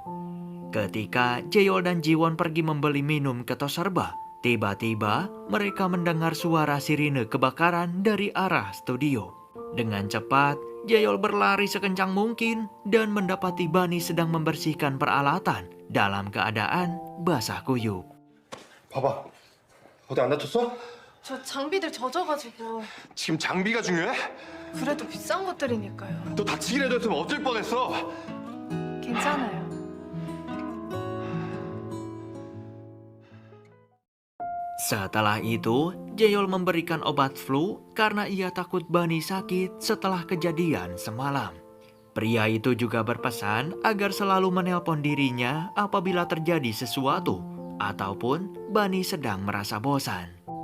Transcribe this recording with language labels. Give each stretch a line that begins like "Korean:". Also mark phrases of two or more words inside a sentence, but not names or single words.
Indonesian: Ketika Jeol dan Jiwon pergi membeli minum ke Toserba, tiba-tiba mereka mendengar suara sirine kebakaran dari arah studio. Dengan cepat, Jeol berlari sekencang mungkin dan mendapati Bani sedang membersihkan peralatan dalam keadaan basah kuyup.
Korean: 봐봐. 어디 안 다쳤어? 저 장비들 젖어가지고. 지금 장비가 중요해? 그래도 비싼 것들이니까요. 너 다치기라도 했으면 어쩔 뻔했어. 괜찮아요.
Indonesian: Setelah itu, Jeol memberikan obat flu karena ia takut Bani sakit setelah kejadian semalam. Pria itu juga berpesan agar selalu menelpon dirinya apabila terjadi sesuatu ataupun Bani sedang merasa bosan.